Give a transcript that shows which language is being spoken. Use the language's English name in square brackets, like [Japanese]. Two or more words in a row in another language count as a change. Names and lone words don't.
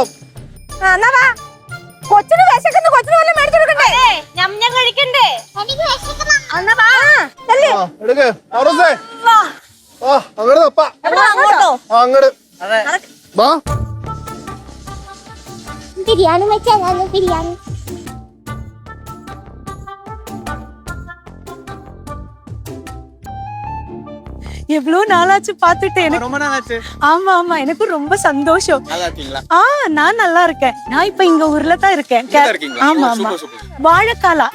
[Malayalam] എന്നാ വാ, കൊച്ചിന് വിശക്കുന്നു, കൊച്ചിന് വല്ലതും മേടിച്ചു കൊടുക്കണ്ടേ? ഞാൻ കഴിക്കണ്ടേ? എനിക്ക് വിശക്കണം. എന്നാ വാ. അല്ലേ? എടുക്ക് അങ്ങോട്ട് തപ്പാ. അങ്ങോട്ടോ? അങ്ങോട്ട് വാ. ബിരിയാണി വെച്ചാൽ ബിരിയാണി. [Tamil] எவ்வளவு நாளாச்சு பாத்துட்டு எனக்கு. ரொம்ப நாளாச்சு. ஆமா ஆமா, எனக்கு ரொம்ப சந்தோஷம். நான் நல்லா இருக்கேன். நான் இப்ப இங்க ஊர்ல தான் இருக்கேன். ஆமா ஆமா, வாழைக்காலா.